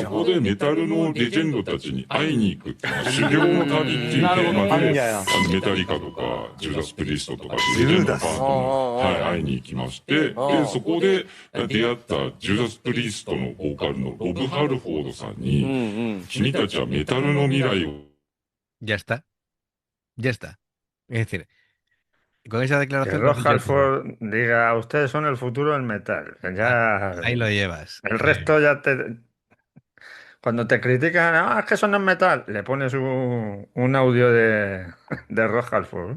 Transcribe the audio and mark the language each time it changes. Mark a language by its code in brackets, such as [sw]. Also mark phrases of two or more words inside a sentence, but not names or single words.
[ja] そこでメタルのレジェンドたちに会いに行くっていうのは修行の旅っていうテーマで、メタリカとかジューダス・プリストとかレジェンドバンドの、会いに行きまして、で、そこで出会ったジューダス・プリストのボーカルのロブ・ハルフォードさんに、君たちはメタルの未来を。 [es] Ya está. Ya está. Es decir, con esa declaración. Que Rob Halford diga, ustedes son el futuro del metal. Ya, ahí lo llevas. El resto ya te. Cuando te critican, es que eso no es metal, le pones un audio de Rob Halford.